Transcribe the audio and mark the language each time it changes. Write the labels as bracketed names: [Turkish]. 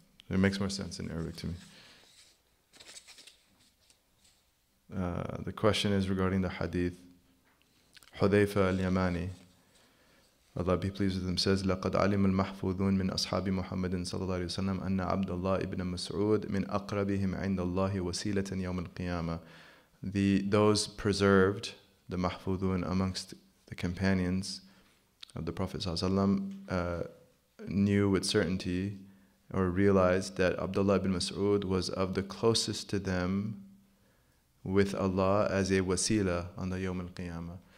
[English] It makes more sense in Arabic to me. The question is regarding the hadith. Hudayfa al-Yamani, Allah be pleased with him, says, [Arabic] لَقَدْ عَلِمَ الْمَحْفُوظُونَ مِنْ أَصْحَابِ مُحَمَّدٍ صلى الله عليه وسلم أن عبد الله ibn Mas'ud من أقربهم عند الله وسيلة يوم القيامة. [English] Those preserved, the mahfudun amongst the companions of the Prophet ﷺ, knew with certainty or realized that Abdullah ibn Mas'ud was of the closest to them with Allah as a wasila on the Yawm al-Qiyamah.